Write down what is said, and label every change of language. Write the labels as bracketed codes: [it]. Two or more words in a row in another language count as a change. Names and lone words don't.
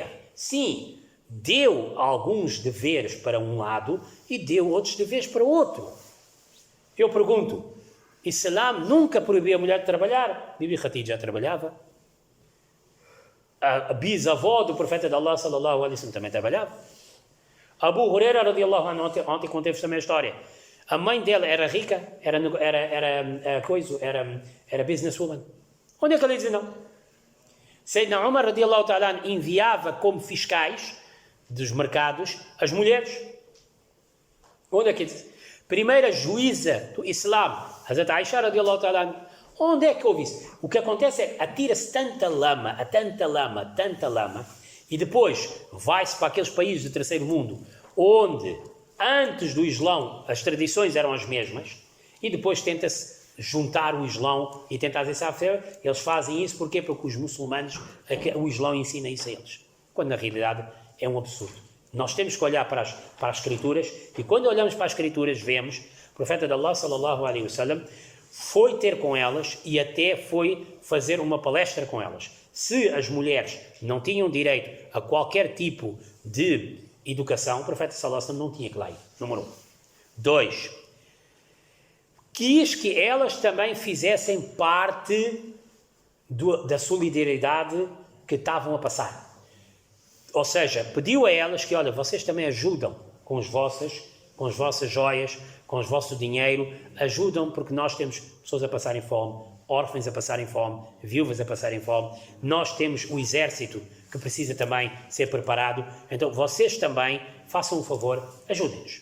[pt] Sim, deu alguns deveres para um lado e deu outros deveres para o outro. Eu pergunto, o Islã nunca proibiu a mulher de trabalhar? Bibi Khadija já trabalhava. A bisavó do profeta de Allah, [ar] sallallahu alaihi wasallam, [pt] também trabalhava. Abu Huraira, [ar] radiallahu anhu, [pt] ontem contei-vos também a história. A mãe dela era rica, era businesswoman. Onde é que ele diz não? Sayyidina Umar, [ar] radiallahu ta'ala, [pt] enviava como fiscais dos mercados as mulheres. Onde é que ele diz? Primeira juíza do Islã, Hazrat Aisha, [ar] radiallahu ta'ala, [pt] onde é que houve isso? O que acontece é que atira-se tanta lama, e depois vai-se para aqueles países do terceiro mundo, onde antes do Islão as tradições eram as mesmas, e depois tenta-se juntar o Islão e tentar dizer, sabe, eles fazem isso porquê? Porque os muçulmanos, o Islão ensina isso a eles, quando na realidade é um absurdo. Nós temos que olhar para as escrituras, e quando olhamos para as escrituras vemos, o profeta de Allah, [ar] sallallahu alaihi wasallam, [pt] foi ter com elas e até foi fazer uma palestra com elas. Se as mulheres não tinham direito a qualquer tipo de educação, o profeta [ar] sallallahu alaihi wasallam [pt] não tinha que lá ir. Número 1. 2. Quis que elas também fizessem parte da solidariedade que estavam a passar. Ou seja, pediu a elas que, olha, vocês também ajudam com as vossas joias, com o vosso dinheiro, ajudam porque nós temos pessoas a passarem fome, órfãos a passarem fome, viúvas a passarem fome, nós temos o exército que precisa também ser preparado, então vocês também façam um favor, ajudem-nos.